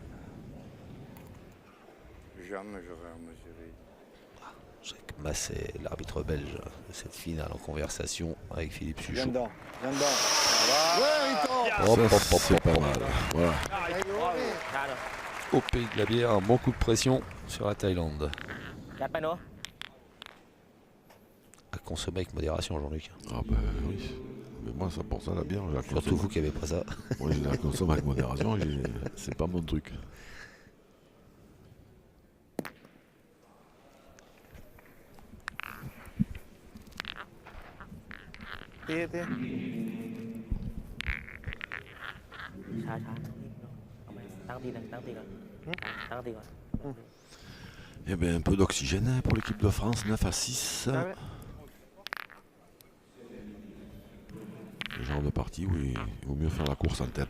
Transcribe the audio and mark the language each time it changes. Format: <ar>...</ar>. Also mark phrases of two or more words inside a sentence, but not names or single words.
<fr>Jamais j'aurais mesuré. Jacques Masset, l'arbitre belge de cette finale en conversation avec Philippe Viens Suchot. dedans, viens dedans. Ouais, Riton. Ça, c'est pas mal. Voilà. Au pays de la bière, un bon coup de pression sur la Thaïlande.</fr> <th>จัดไปเนาะ</th> <fr>À consommer avec modération, Jean-Luc. Ah ben oui. Mais moi, ça, pour ça, la bière, je la Surtout consomme. vous qui avez pas ça. Moi, je la consomme avec modération, c'est pas mon truc. Tia.</fr> <th>ช้าเอาไปตั้งทีก่อนตั้งทีก่อน</th> <fr>Eh bien, un peu d'oxygène hein, pour l'équipe de France, 9 à 6. Ah ouais. Le genre de partie où il vaut mieux faire la course en tête.</fr>